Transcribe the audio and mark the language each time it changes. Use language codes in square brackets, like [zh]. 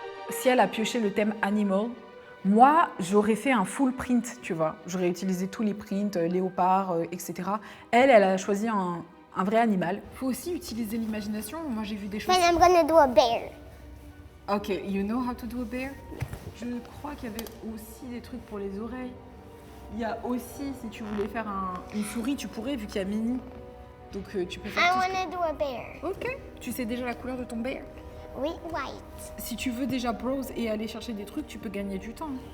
[fr] Si elle a pioché le thème animal, moi, j'aurais fait un full print, tu vois. J'aurais utilisé tous les prints, léopard, etc. Elle a choisi un vrai animal. Il faut aussi utiliser l'imagination. Moi, j'ai vu des choses... [en] Then I'm going to do a bear. Ok, you know how to do a bear? [fr] Je crois qu'il y avait aussi des trucs pour les oreilles. Il y a aussi, si tu voulais faire une souris, tu pourrais, vu qu'il y a Minnie. Donc tu peux [en] I [fr] faire tout [en] want to do a bear. Ok. [fr] Tu sais déjà la couleur de ton bear? Oui, white. Si tu veux déjà browse et aller chercher des trucs, tu peux gagner du temps.